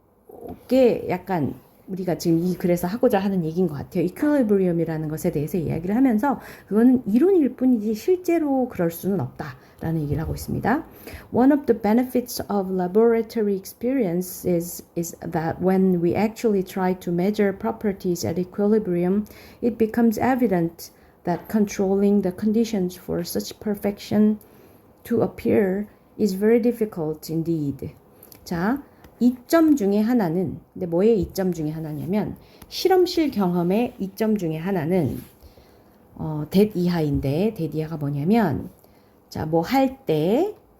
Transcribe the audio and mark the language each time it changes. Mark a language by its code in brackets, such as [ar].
[ko] 요게 약간 우리가 지금 이 글에서 하고자 하는 얘기인 것 같아요. 이퀄리브리엄이라는 것에 대해서 이야기를 하면서 그거는 이론일 뿐이지 실제로 그럴 수는 없다라는 얘기를 하고 있습니다. [en] One of the benefits of laboratory experience is that when we actually try to measure properties at equilibrium, it becomes evident that controlling the conditions for such perfection to appear is very difficult indeed. [ko] 자, 이점 중에 하나는, 근데 뭐의 이점 중에 하나냐면 실험실 경험의 이점 중에 하나는 that 이하인데 that 이하가 뭐냐면 자, 뭐 할 때